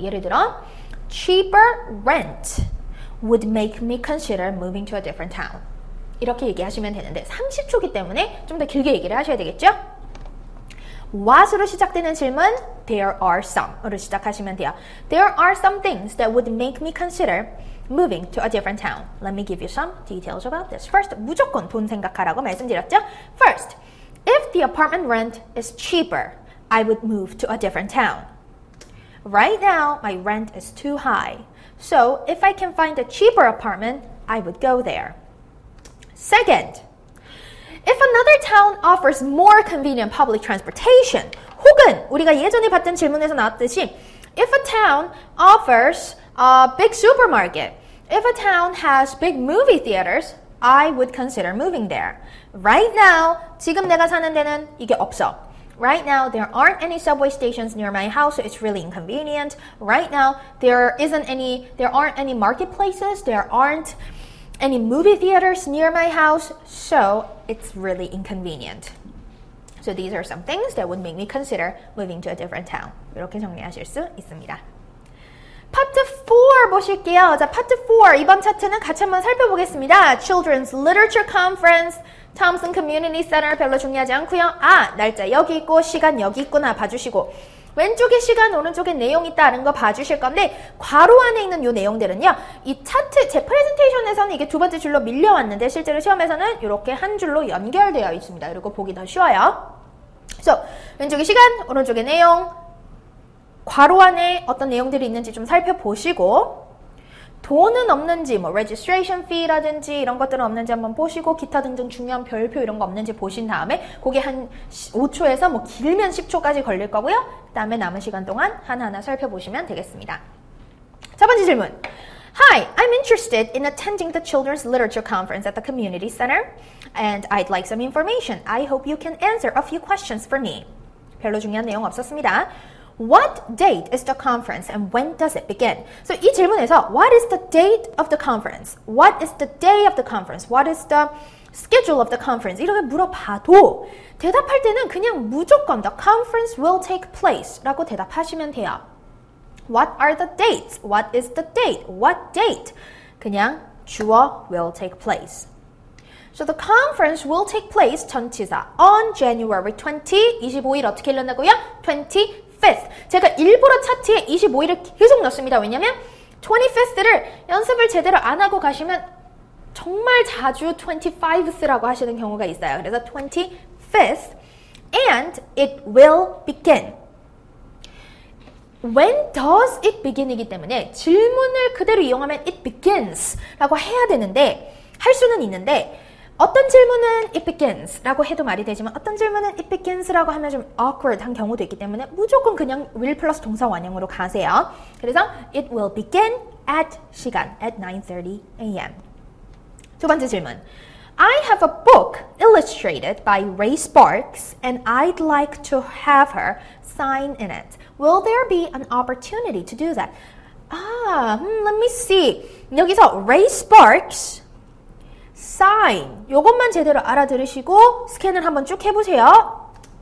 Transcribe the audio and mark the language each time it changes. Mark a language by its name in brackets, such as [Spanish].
[Korean] 예를 들어 [English] cheaper rent would make me consider moving to a different town. [Korean] 이렇게 얘기하시면 되는데 30초이기 때문에 좀 더 길게 얘기를 하셔야 되겠죠? what으로 시작되는 질문 [English] there are some [Korean] 으로 시작하시면 돼요. [English] There are some things that would make me consider moving to a different town. Let me give you some details about this. [Korean] First, 무조건 돈 생각하라고 말씀드렸죠? [English] First, if the apartment rent is cheaper, I would move to a different town. Right now, my rent is too high. So, if I can find a cheaper apartment, I would go there. Second, if another town offers more convenient public transportation, [Korean] 혹은 우리가 예전에 봤던 질문에서 나왔듯이 [English] if a town offers a big supermarket, if a town has big movie theaters, I would consider moving there. Right now, [Korean] 지금 내가 사는 데는 이게 없어. [English] Right now, there aren't any subway stations near my house, so it's really inconvenient. Right now, there aren't any marketplaces, there aren't any movie theaters near my house, so it's really inconvenient. So these are some things that would make me consider moving to a different town. [Korean] 이렇게 정리하실 수 있습니다. 파트 4 보실게요. 자, 파트 4 이번 차트는 같이 한번 살펴보겠습니다. Children's Literature Conference, Thompson Community Center 별로 중요하지 않고요. 날짜 여기 있고 시간 여기 있구나 봐주시고 왼쪽에 시간, 오른쪽에 내용 있다는 거 봐주실 건데 괄호 안에 있는 이 내용들은요. 이 차트, 제 프레젠테이션에서는 이게 두 번째 줄로 밀려왔는데 실제로 시험에서는 이렇게 한 줄로 연결되어 있습니다. 그리고 보기 더 쉬워요. [English] So, [Korean] 왼쪽에 시간, 오른쪽에 내용, 괄호 안에 어떤 내용들이 있는지 좀 살펴보시고 돈은 없는지 뭐 registration fee라든지 이런 것들은 없는지 한번 보시고 기타 등등 중요한 별표 이런 거 없는지 보신 다음에 그게 한 5초에서 뭐 길면 10초까지 걸릴 거고요. 그 다음에 남은 시간 동안 하나하나 살펴보시면 되겠습니다. 첫 번째 질문. [English] Hi, I'm interested in attending the Children's Literature Conference at the Community Center and I'd like some information. I hope you can answer a few questions for me. [Korean] 별로 중요한 내용 없었습니다. [English] What date is the conference and when does it begin? So [Korean] 이 질문에서 [English] What is the date of the conference? What is the day of the conference? What is the schedule of the conference? [Korean] 이렇게 물어봐도 대답할 때는 그냥 무조건 [English] The conference will take place [Korean] 라고 대답하시면 돼요. [English] What are the dates? What is the date? What date? [Korean] 그냥 주어 [English] will take place. So the conference will take place [Korean] 전치사 [English] on January 20, [Korean] 25일 어떻게 읽는다고요? [English] 25th. [Korean] 제가 일부러 차트에 25일을 계속 넣습니다. 왜냐면 25th를 연습을 제대로 안 하고 가시면 정말 자주 25th라고 하시는 경우가 있어요. 그래서 [English] 25th and it will begin. [Korean] When does it begin이기 때문에 질문을 그대로 이용하면 it begins 라고 해야 되는데 할 수는 있는데 어떤 질문은 it begins 라고 해도 말이 되지만 어떤 질문은 it begins 라고 하면 좀 awkward 한 경우도 있기 때문에 무조건 그냥 will 플러스 동사 원형으로 가세요. 그래서 [English] it will begin at [Korean] 시간 at 9:30 a.m. 두 번째 질문. [English] I have a book illustrated by Ray Sparks and I'd like to have her sign in it. Will there be an opportunity to do that? Let me see. [Korean] 여기서 Ray Sparks, sign. 요것만 제대로 알아들으시고 스캔을 한번 쭉 해보세요.